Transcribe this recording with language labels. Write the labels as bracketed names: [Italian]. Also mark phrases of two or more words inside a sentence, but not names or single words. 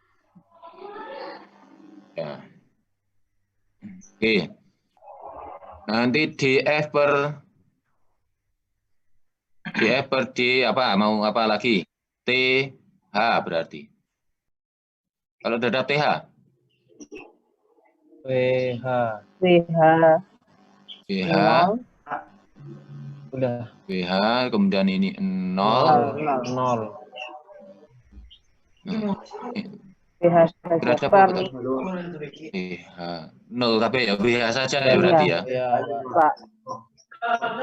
[Indonesian] Ya. Oke. Nanti DF per D apa? Mau apa lagi? TH berarti. Kalau terhadap TH? WH. WH. Udah. WH, kemudian ini 0. 0. WH Terhadap per apa? WH 0 tapi ya WH saja ya berarti ya.